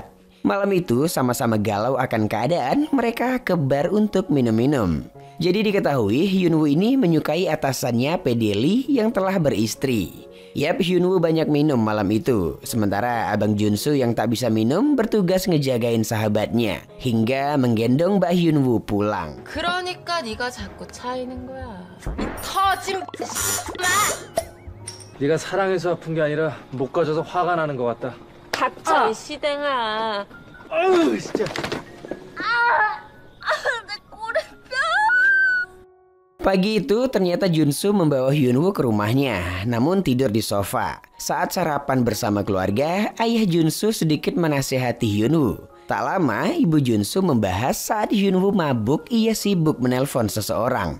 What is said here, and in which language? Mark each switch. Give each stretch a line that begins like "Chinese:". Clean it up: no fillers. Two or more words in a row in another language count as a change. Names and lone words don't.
Indonesian: Malam itu sama-sama galau akan keadaan, mereka ke bar untuk minum-minum. Jadi diketahui Hyun Woo ini menyukai atasannya Pedeli yang telah beristri. Yap, Hyun Woo banyak minum malam itu. Sementara abang Junsu yang tak bisa minum bertugas ngejagain sahabatnya hingga menggendong Mbak Hyun Woo pulang.
Korean: 그러니까 네가 자꾸 차이는 거야. 이 터진 네가 사랑해서 아픈 게 아니라 못 가져서 화가 나는 것 같다. 닥쳐 이 시댕아. 아유 진짜. 내 꼬리뼈.
Indonesian: Pagi itu ternyata Junsu membawa Hyun Woo ke rumahnya, namun tidur di sofa. Saat sarapan bersama keluarga, ayah Junsu sedikit menasehati Hyun Woo. Tak lama, ibu Junsu membahas saat Hyun Woo mabuk ia sibuk menelpon seseorang.